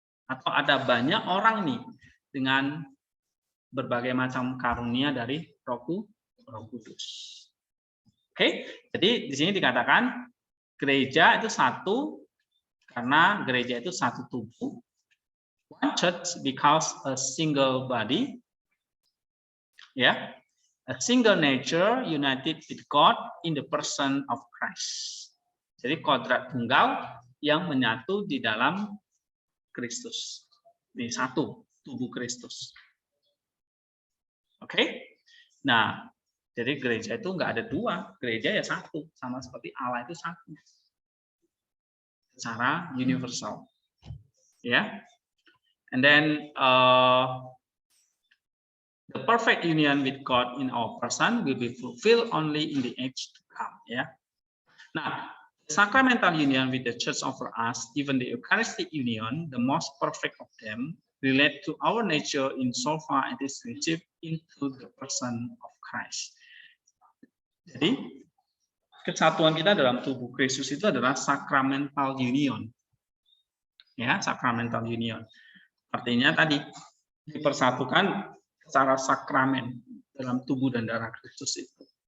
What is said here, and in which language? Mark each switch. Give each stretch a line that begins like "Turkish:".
Indonesian: Atau ada banyak orang nih dengan berbagai macam karunia dari Roh Kudus. Oke, jadi di sini dikatakan gereja itu satu karena gereja itu satu tubuh.
English: One church because a single body. Ya. A single nature united with God in the person of Christ.
Indonesian: Jadi kodrat tunggal yang menyatu di dalam Kristus. Ini satu tubuh Kristus. Oke? Nah, jadi gereja itu nggak ada dua, gereja ya satu, sama seperti Allah itu satu. Secara universal. Ya.
English: And then the perfect union with God in our person will be fulfilled only in the age to come. Ya. Nah, sacramental union with the church offer us, even the Eucharistic union, the most perfect of them, relate to our nature in so far it is received into the person of Christ.
Indonesian: Jadi, kesatuan kita dalam tubuh Kristus itu adalah sacramental union. Ya, sacramental union. Artinya tadi dipersatukan secara sakramen dalam tubuh dan darah Kristus itu.